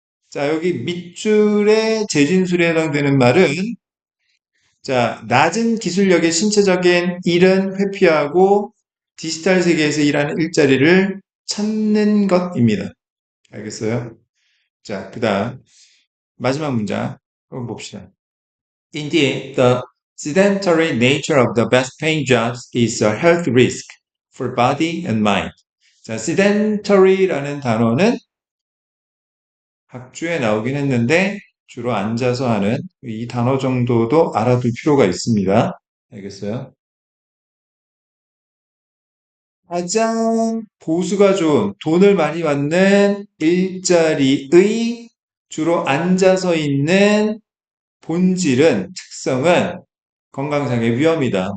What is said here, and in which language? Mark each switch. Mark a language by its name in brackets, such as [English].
[Korean] 자, 여기 밑줄의 재진술에 해당되는 말은 자, 낮은 기술력의 신체적인 일은 회피하고 디지털 세계에서 일하는 일자리를 찾는 것입니다. 알겠어요? 자, 그 다음 마지막 문장 한번 봅시다. [English] Indeed, the sedentary nature of the best-paying jobs is a health risk for body and mind. [Korean] 자, sedentary라는 단어는 학주에 나오긴 했는데 주로 앉아서 하는 이 단어 정도도 알아둘 필요가 있습니다. 알겠어요? 가장 보수가 좋은 돈을 많이 받는 일자리의 주로 앉아서 있는 본질은 특성은 건강상의 위험이다.